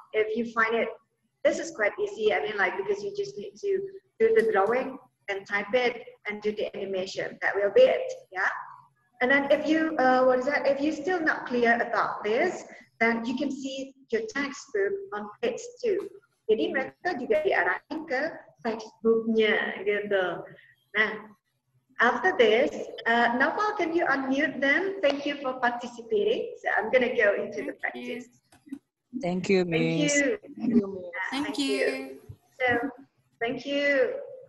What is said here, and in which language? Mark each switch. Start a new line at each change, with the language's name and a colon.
English: If you find it, this is quite easy. I mean, like, because you just need to do the drawing and type it and do the animation. That will be it, yeah? And then if you, if you're still not clear about this, then you can see your textbook on page 2.
Indonesian: Jadi mereka juga diarahkan ke textbooknya gitu.
English: Nah, after this, Naval, can you unmute them? Thank you for participating. So I'm gonna go into the practice. Thank you, Miss. Thank you. So, thank you.